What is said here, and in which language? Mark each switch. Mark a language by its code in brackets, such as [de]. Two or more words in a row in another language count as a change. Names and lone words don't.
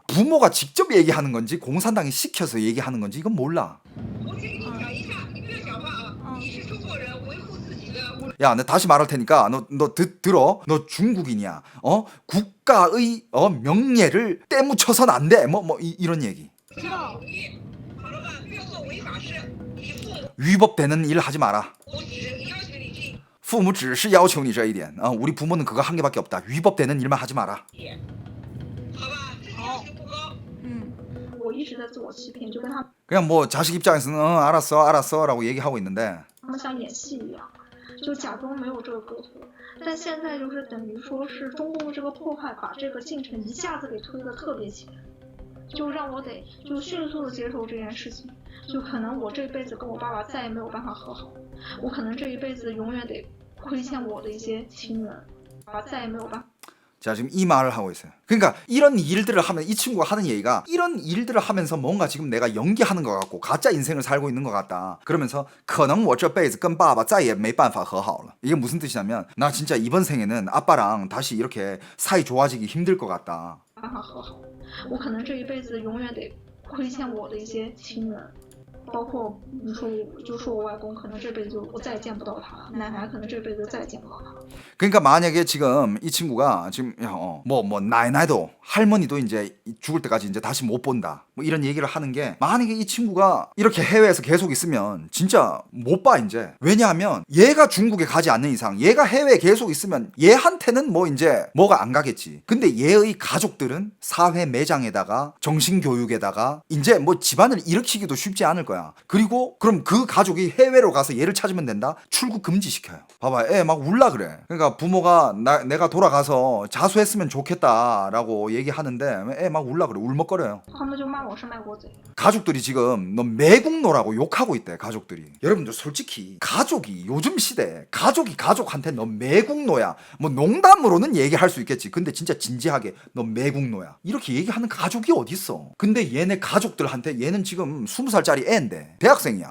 [ko] 부모가 직접 얘기하는 건지 공산당이 시켜서 얘기하는 건지 이건 몰라. [zh] 我先给你讲一下，你不要讲话啊！你是中国人，维护自己的。 [ko] 야, 나 다시 말할 테니까 너 들어. 너 중국인이야. 국가의 명예를 떼묻혀선 안 돼. 이런 얘기. [zh] 知道。好了吧，不要做违法事。你父母 [ko] 위법되는 일 하지 마라. [zh] 我只要求你这父母只是要求你这一点. [ko] 우리 부모는 그거 한 개밖에 없다. 위법되는 일만 하지 마라. [zh] 一点，好吧？自己要求不高。我一直在自我欺骗，就跟他 [ko] 그냥 뭐 자식 입장에서는 알았어라고 얘기하고 있는데 [zh] 们像演戏一样，就假装没有这个隔阂。但现在就是等于说是中共的这个破坏，把这个进程一下子给推得特别前，就让我得就迅速的接受这件事情。就可能我这辈子跟我爸爸再也没有办法和好，我可能这一辈子永远得亏欠我的一些亲人，再也没有办法。 [ko] 자, 지금 이 말을 하고 있어요. 그러니까 이런 일들을 하면 이 친구가 하는 얘기가 이런 일들을 하면서 뭔가 지금 내가 연기하는 것 같고 가짜 인생을 살고 있는 것 같다. [zh] 그러면서 可能我这辈子跟爸爸再也没办法和好了. [ko] 이게 무슨 뜻이냐면 나 진짜 이번 생에는 아빠랑 다시 이렇게 사이 좋아지기 힘들 것 같다. [zh] 办法和好，我可能这一辈子永远得亏欠我的一些亲人。包括你说我，就说我外公，可能这辈子就我再也见不到他了，奶奶可能这辈子再也见不到他了。 [ko] 그러니까 만약에 지금 이 친구가 지금 뭐 나이도 할머니도 이제 죽을 때까지 이제 다시 못 본다. 뭐 이런 얘기를 하는 게 만약에 이 친구가 이렇게 해외에서 계속 있으면 진짜 못 봐 이제. 왜냐하면 얘가 중국에 가지 않는 이상 얘가 해외에 계속 있으면 얘한테는 뭐 이제 뭐가 안 가겠지. 근데 얘의 가족들은 사회 매장에다가 정신교육에다가 이제 뭐 집안을 일으키기도 쉽지 않을 거야. 그리고 그럼 그 가족이 해외로 가서 얘를 찾으면 된다? 출국 금지시켜요. 봐봐, 애 막 울라 그래. 그러니까 부모가 내가 돌아가서 자수했으면 좋겠다라고 얘기하는데 애 막 울라 그래. 울먹거려요. [zh] 他们就骂我是卖国贼。 [ko] 가족들이 지금 너 매국노라고 욕하고 있대. 가족들이. 여러분들 솔직히 가족이 요즘 시대에 가족이 가족한테 너 매국노야. 뭐 농담으로는 얘기할 수 있겠지. 근데 진짜 진지하게 너 매국노야. 이렇게 얘기하는 가족이 어딨어. 근데 얘네 가족들한테 얘는 지금 20살짜리 애인데 대학생이야.